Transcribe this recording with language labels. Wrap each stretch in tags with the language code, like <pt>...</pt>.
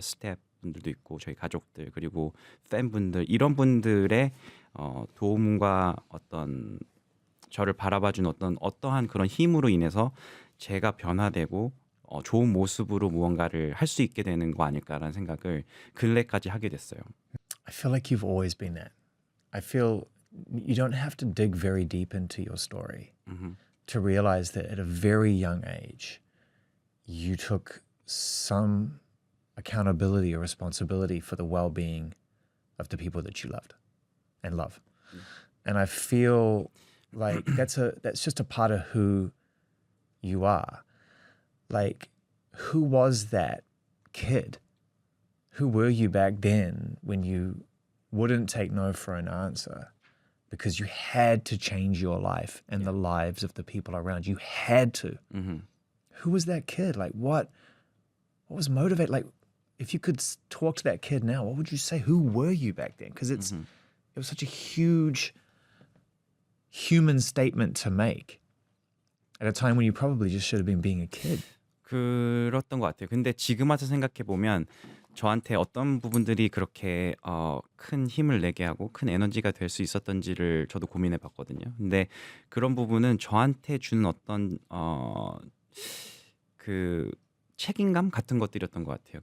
<ko>스태프 분들도 있고 저희 가족들 그리고 팬분들 이런 분들의 도움과 어떤 저를 바라봐주는 어떠한 그런 힘으로 인해서 제가 변화되고 좋은 모습으로 무언가를 할 수 있게 되는 거 아닐까라는 생각을 근래까지 하게 됐어요.</ko> <en>I feel like you've always been that. I feel you don't have to dig very deep into your story to realize that at a very young age, you took some accountability or responsibility for the well being of the people that you loved and love. And I feel like that's just a part of who you are. Like, who was that kid? Who were you back then when you wouldn't take no for an answer because you had to change your life and the lives of the people around you? Had to. Who was that kid? Like, what was motivated? Like, if you could talk to that kid now, what would you say? Who were you back then? Because it was such a huge human statement to make at a time when you probably just should have been being a kid.</en> <ko>그렇던 것 같아요. 근데 지금 와서 생각해 보면 저한테 어떤 부분들이 그렇게 큰 힘을 내게 하고 큰 에너지가 될 수 있었던지를 저도 고민해 봤거든요. 근데 그런 부분은 저한테 주는 어떤 그 책임감 같은 것들이었던 것 같아요.</ko>